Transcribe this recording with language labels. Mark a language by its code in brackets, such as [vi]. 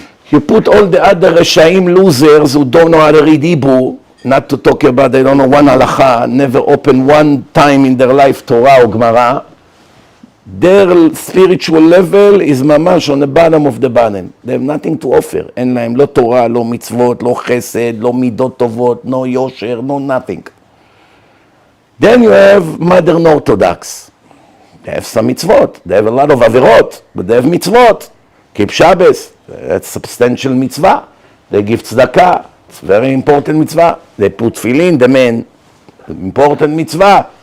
[en] You put all the other Reshaim losers who don't know how to read Hebrew, not to talk about, they don't know one halacha, never open one time in their life Torah or Gemara, their spiritual level is mamash on the bottom of the bottom. They have nothing to offer. [he] אין להם לא תורה, לא מצוות, לא חסד, לא מידות טובות, [en] no [he] יושר, [en] no nothing. Then you have modern Orthodox. They have some mitzvot. They have a lot of averot, but they have mitzvot. Keep Shabbos, that's substantial mitzvah. They give tzedakah, it's very important mitzvah. They put tefillin, the men, important mitzvah.